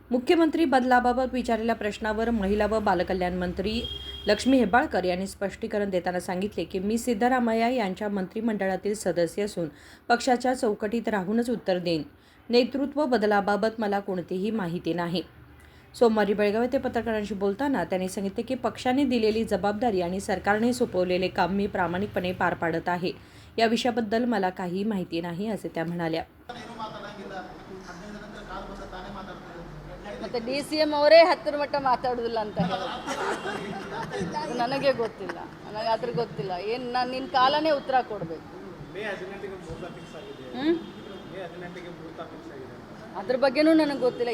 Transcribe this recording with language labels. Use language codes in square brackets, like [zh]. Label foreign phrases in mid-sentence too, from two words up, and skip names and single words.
[mr] मुख्यमंत्री बदलाबाबत विचारलेल्या प्रश्नावर महिला व बालकल्याण मंत्री लक्ष्मी हेब्बाळकर यांनी स्पष्टीकरण देताना सांगितले की मी सिद्धरामय्या यांच्या मंत्रिमंडळातील सदस्य असून पक्षाच्या चौकटीत राहूनच उत्तर देईन. नेतृत्व बदलाबाबत मला कोणतीही माहिती नाही. सोमवारी बेळगाव येथे पत्रकारांशी बोलताना त्यांनी सांगितले की पक्षाने दिलेली जबाबदारी आणि सरकारने सोपवलेले काम मी प्रामाणिकपणे पार पाडत आहे. या विषयाबद्दल मला काही माहिती नाही असे त्या म्हणाल्या. [kn] ಮತ್ತು DCM ಅವರೇ 10 ಮಟ್ಟ ಮಾತಾಡೋದಿಲ್ಲ ಅಂತ ಹೇಳೋದು ನನಗೆ ಗೊತ್ತಿಲ್ಲ. ನನಗೆ ಅದ್ರ ಗೊತ್ತಿಲ್ಲ. ಏನು ನಾನು ನಿನ್ನ ಕಾಲನೇ ಉತ್ತರ ಕೊಡಬೇಕು. ಅದ್ರ ಬಗ್ಗೆನೂ ನನಗೆ ಗೊತ್ತಿಲ್ಲ.